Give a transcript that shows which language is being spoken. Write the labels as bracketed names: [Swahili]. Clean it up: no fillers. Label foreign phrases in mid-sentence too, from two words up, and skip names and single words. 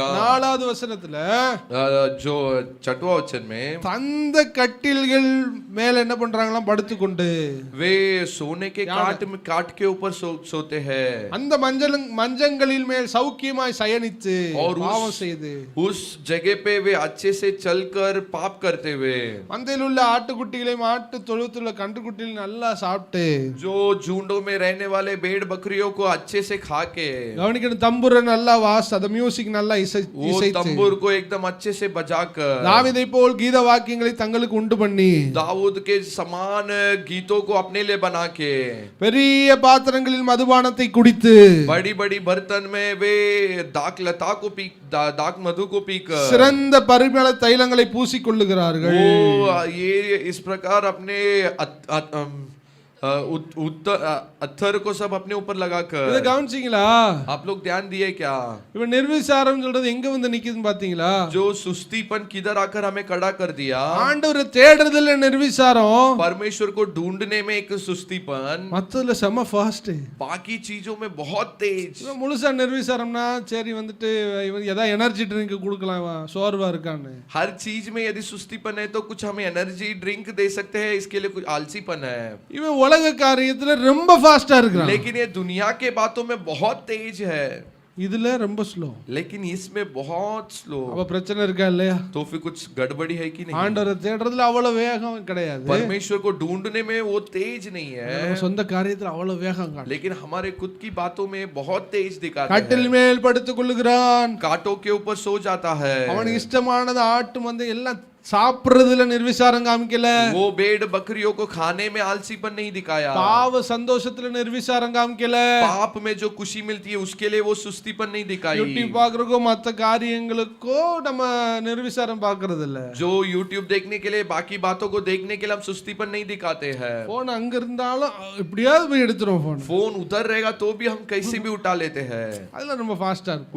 [Tamil] 4வது வசனத்துல [Hindi] जो छठवां वचन में [Tamil] தந்த கட்டில்கள் மேல என்ன பண்றாங்களாம், படுத்துக்கொண்டு [Hindi] वे सोने के काट के ऊपर सोते हैं [Tamil] அந்த மஞ்சங்களில் மேல் சௌக்கியமாய் சயனித்து [Hindi] और [Tamil] பாவம் செய்து [Hindi] उस जगह पे वे अच्छे से चलकर पाप करते हुए [Tamil] மந்தையில் உள்ள ஆட்டுக்குட்டிகளையும் ஆட்டு தொழுவத்தில் உள்ள கன்றுக்குட்டிகளையும் நல்லா சாப்பிட்டு [Hindi] जो झुंडों में रहने वाले भेड़ बकरियों को अच्छे से खा के [Tamil] கவனிக்கணும், தம்புரை நல்லா அத மியூசிக் நல்லா [Hindi] वो [Tamil] இசைத்து [Hindi] तंबूर को एकदम अच्छे से बजाकर [Tamil] தாவீதை போல் கீத வாக்கியங்களை தங்களுக்கு உண்டு பண்ணி [Hindi] दाऊद के समान गीतों को अपने लिए बना के [Tamil] பெரிய பாத்திரங்களில் மதுபானத்தை குடித்து [Hindi] बड़ी बड़ी बर्तन में वे दाक मधु को पीकर [Tamil] சிறந்த பரிமள தைலங்களை பூசிக்கொள்ளுகிறார்கள். [Hindi] वो ये इस प्रकार अपने अत्थर को सब अपने ऊपर [Tamil] இத [Hindi] लगाकर। [Tamil] கவனிச்சீங்களா? [Hindi] आप लोग ध्यान दिए क्या? [Tamil] இவன் நிர்விசாரம் சொல்றது எங்க வந்து நிக்குதுன்னு பாத்தீங்களா? [Hindi] जो सुस्तीपन किधर आकर हमें खड़ा कर दिया। [Tamil] ஆண்டவரை தேடுறதுல நிர்விசாரம், [Hindi] परमेश्वर को ढूंढने में एक सुस्तीपन, [Tamil] மத்ததுல செம ஃபாஸ்ட். [Hindi] बाकी चीजों में बहुत तेज। [Tamil] இவன் முழுசா நிர்விசாரம்னா சரி வந்துட்டு இவன் ஏதாவது [English] energy drink [Tamil] கொடுக்கலாம், இவன் சோர்வா இருக்கான்னு. [Hindi] हर चीज में यदि सुस्तीपन है तो कुछ हमें [English] energy drink [Hindi] दे सकते हैं, इसके लिए कुछ आलसीपन है। [Tamil] இவன் உலக காரியத்துல ரொம்ப ஃபாஸ்டா இருக்கிறான், [Hindi] लेकिन ये दुनिया के बातों में बहुत तेज है, [Tamil] இதுல ரொம்ப ஸ்லோ. [Hindi] लेकिन इसमें बहुत स्लो। [Tamil] அப்ப பிரச்சனை இருக்கா இல்லையா? [Hindi] तो फिर कुछ गड़बड़ी है कि नहीं? [Tamil] ஆண்டவரை தேடுறதுல அவ்வளவு வேகம் கிடையாது, [Hindi] परमेश्वर को ढूंढने में वो तेज नहीं है, [Tamil] நம்ம சொந்த காரியத்துல அவ்வளவு வேகம் காட்டுறான். [Hindi] लेकिन हमारे खुद की बातों में बहुत तेज दिखाता [Tamil] கட்டில் [Hindi] है। [Tamil] மேல் படுத்துக் கொள்ளுகிறான், [Hindi] कांटों के ऊपर सो जाता है। [Tamil] அவனுக்கு இஷ்டமானது ஆட்டு மந்தை எல்லாம் சாப்பிடுறதுல நிர்விசாரம் காமிக்கல, [Hindi] वो भेड़ बकरियों को खाने में आलसीपन नहीं दिखाया, [Tamil] பாவ சந்தோஷத்துல நிர்விசாரம் காமிக்கல, [Hindi] पाप में जो खुशी मिलती है उसके लिए वो सुस्तीपन नहीं दिखाई। [Tamil] யூடியூப் பாக்குறதுக்கோ மத்த காரியங்களுக்கோ நம்ம நிர்விசாரம் பாக்குறது இல்ல. [Hindi] जो यूट्यूब देखने के लिए, बाकी बातों को देखने के लिए हम सुस्तीपन नहीं दिखाते हैं। [Tamil] போன் அங்க இருந்தாலும் எப்படியாவது போய் எடுத்துரும் போன். [Hindi] फोन उधर रहेगा तो भी हम कैसे भी उठा लेते हैं, [Tamil] அதுல ரொம்ப ஃபாஸ்டா இருக்கும்.